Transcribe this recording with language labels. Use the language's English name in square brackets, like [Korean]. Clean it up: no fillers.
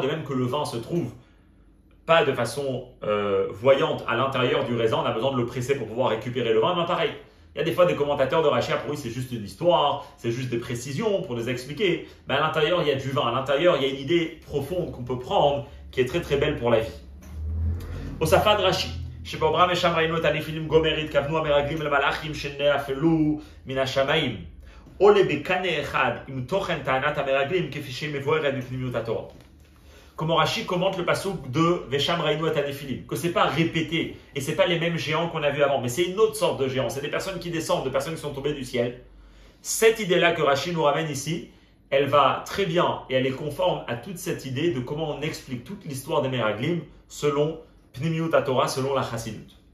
[French] De même que le vin se trouve pas de façon voyante à l'intérieur du raisin, on a besoin de le presser pour pouvoir récupérer le vin, mais pareil. Il y a des fois des commentateurs de Rashi, pour eux c'est juste une histoire, c'est juste des précisions pour les expliquer. Mais à l'intérieur il y a du vin, à l'intérieur il y a une idée profonde qu'on peut prendre qui est très très belle pour la vie. Osafad Rashi. [Hebrew] שבעוברם ושם ראינו את הנפילים גומר התכוונו המרגלים למלאכים שנאפלו מן השמיים עולה בקנה אחד עם תוכן טענת המרגלים כפי שהיא מבוארת בפנימיות התורה. [French] Comment Rashi commente le passouk de Vesham Rainu et Tanefilim, que c'est pas répété et c'est pas les mêmes géants qu'on a vus avant, mais c'est une autre sorte de géants, c'est des personnes qui descendent, des personnes qui sont tombées du ciel. Cette idée-là que Rashi nous ramène ici, elle va très bien et elle est conforme à toute cette idée de comment on explique toute l'histoire des Meraglim selon Pnimiut Torah, selon la Chassidut.